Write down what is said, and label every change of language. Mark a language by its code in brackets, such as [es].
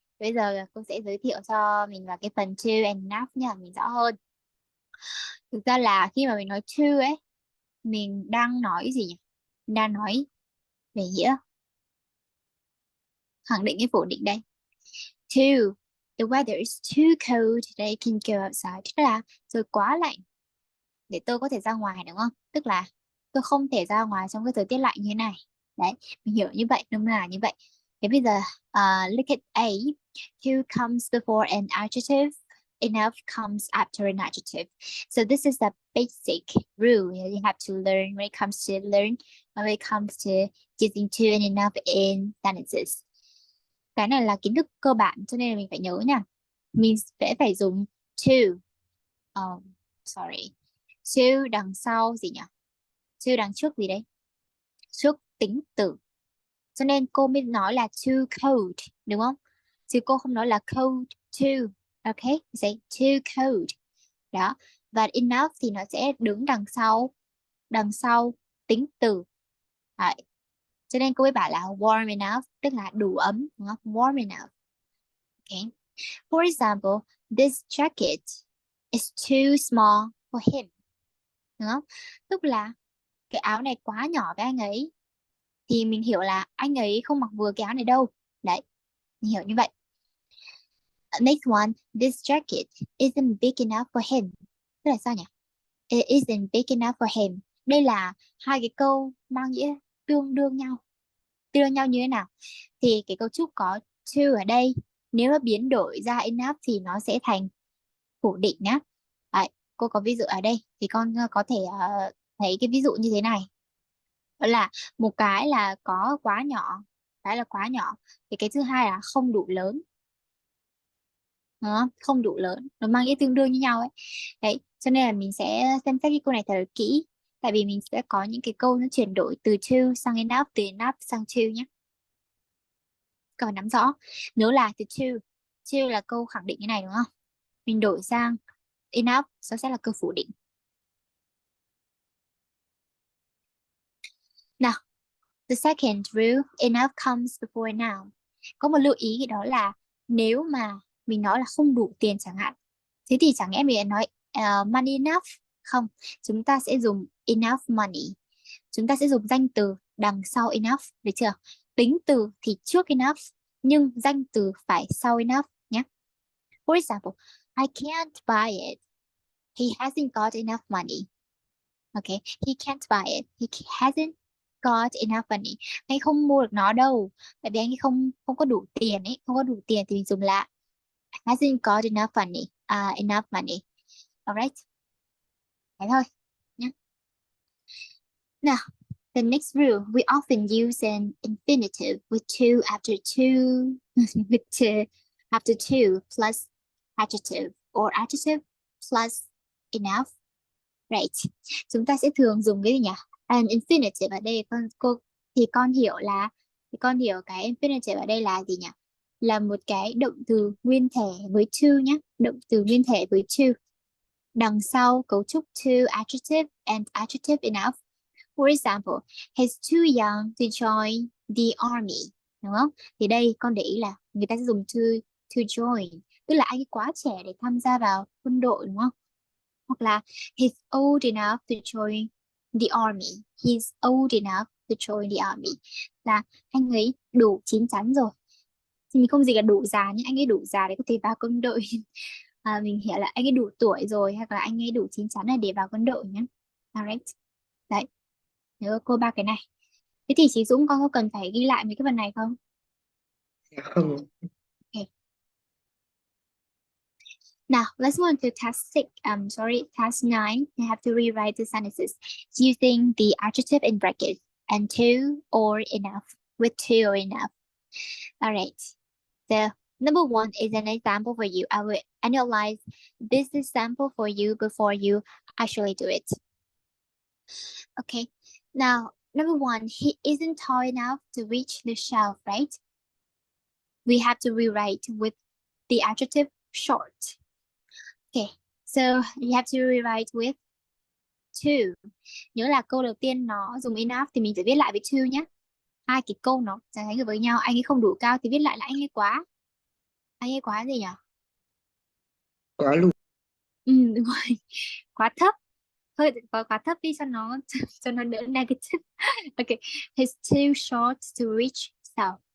[vi] Bây giờ cô sẽ giới thiệu cho mình vào cái phần [en] to and enough [vi] nha, mình rõ hơn. Thực ra là khi mà mình nói to ấy, mình đang nói cái gì nhỉ? Mình đang nói về nghĩa khẳng định cái phủ định đây. [en] To, the weather is too cold that I can go outside. [vi] Tức là trời quá lạnh để tôi có thể ra ngoài, đúng không? Tức là tôi không thể ra ngoài trong cái thời tiết lạnh như thế này. Đấy, mình hiểu như vậy, đúng là như vậy. Thế bây giờ, [en] look at A. To comes before an adjective. Enough comes after an adjective. So this is the basic rule you have to learn when it comes to using to and enough in sentences. [vi] Cái này là kiến thức cơ bản cho nên là mình phải nhớ nha. Mình sẽ phải dùng to. Sorry. To đằng sau gì nhỉ? To đằng trước gì đấy? Trước tính từ. Cho nên cô mới nói là [en] too cold, [vi] đúng không? Chứ cô không nói là [en] cold too. Ok, say too cold. [vi] Đó. Và enough thì nó sẽ đứng đằng sau tính từ. Đấy. Cho nên cô mới bảo là [en] warm enough, [vi] tức là đủ ấm, đúng không? [en] Warm enough. Okay. For example, this jacket is too small for him. [vi] Đúng không? Tức là cái áo này quá nhỏ với anh ấy. Thì mình hiểu là anh ấy không mặc vừa cái áo này đâu. Đấy, mình hiểu như vậy. [en] Next one, this jacket isn't big enough for him. [vi] Tức là sao nhỉ? [en] It isn't big enough for him. [vi] Đây là hai cái câu mang nghĩa tương đương nhau. Tương đương nhau như thế nào? Thì cái cấu trúc có to ở đây, nếu mà biến đổi ra enough thì nó sẽ thành phủ định nhá. Đấy, cô có ví dụ ở đây thì con có thể thấy cái ví dụ như thế này. Đó là một cái là có quá nhỏ, cái là quá nhỏ, thì cái thứ hai là không đủ lớn. Đúng không? Không đủ lớn, nó mang ý tương đương như nhau ấy. Đấy, cho nên là mình sẽ xem xét cái câu này thật là kỹ, tại vì mình sẽ có những cái câu nó chuyển đổi từ to sang enough, từ enough sang to nhé. Các nắm rõ, nếu là từ to là câu khẳng định như này, đúng không? Mình đổi sang enough, nó sẽ là câu phủ định. [en] Nào, the second rule, enough comes before noun. [vi] Có một lưu ý đó là nếu mà mình nói là không đủ tiền chẳng hạn, thế thì chẳng lẽ mình nói [en] money enough? [vi] Không, chúng ta sẽ dùng [en] enough money. [vi] Chúng ta sẽ dùng danh từ đằng sau enough, được chưa? Tính từ thì trước enough, nhưng danh từ phải sau enough nhé. [en] For example, I can't buy it. He hasn't got enough money. Okay, he can't buy it. He hasn't got enough money. [vi] Anh không mua được nó đâu, tại vì anh ấy không không có đủ tiền ấy, không có đủ tiền thì mình dùng là [en] hasn't got enough money. Enough money. Alright, [vi] thế thôi nhé. [en] Nào, the next rule, we often use an infinitive with to after two with to after two plus adjective or adjective plus enough. Right. [vi] Chúng ta sẽ thường dùng cái gì nhỉ? [en] An infinitive [vi] ở đây con hiểu cái infinitive ở đây là gì nhỉ? Là một cái động từ nguyên thể với to nhé. Động từ nguyên thể với to. Đằng sau cấu trúc to adjective and adjective enough. [en] For example, he's too young to join the army. [vi] Đúng không? Thì đây con để ý là người ta sẽ dùng to join. Tức là anh ấy quá trẻ để tham gia vào quân đội, đúng không? Hoặc là [en] he's old enough to join the army. He's old enough to join the army. [vi] Là anh ấy đủ chín chắn rồi. Thì mình không gì là đủ già, nhưng anh ấy đủ già để có thể vào quân đội. Mình hiểu là anh ấy đủ tuổi rồi, hoặc là anh ấy đủ chín chắn để vào quân đội nhé. [en] Alright. [vi] Đấy, nhớ cô ba cái này. Thế thì chị Dũng, con có cần phải ghi lại mấy cái phần này không? Dạ không. [en] Okay. Now, let's move on to task 9. You have to rewrite the sentences using the adjective in brackets and to or enough, with to or enough. All right. So, number 1 is an example for you. I will analyze this example for you before you actually do it. Okay. Now, Number one, he isn't tall enough to reach the shelf, right? We have to rewrite with the adjective short. Okay, so you have to rewrite with to. [vi] Nhớ là câu đầu tiên nó dùng enough thì mình phải viết lại với to nhé. Hai cái câu nó chẳng thấy với nhau, anh ấy không đủ cao thì viết lại là anh ấy quá. Anh ấy quá gì nhỉ? Quá lùn. Đúng rồi. Quá thấp. Hơi quá thấp đi cho nó cho nó đỡ negative. [en] Okay, he's too short to reach south.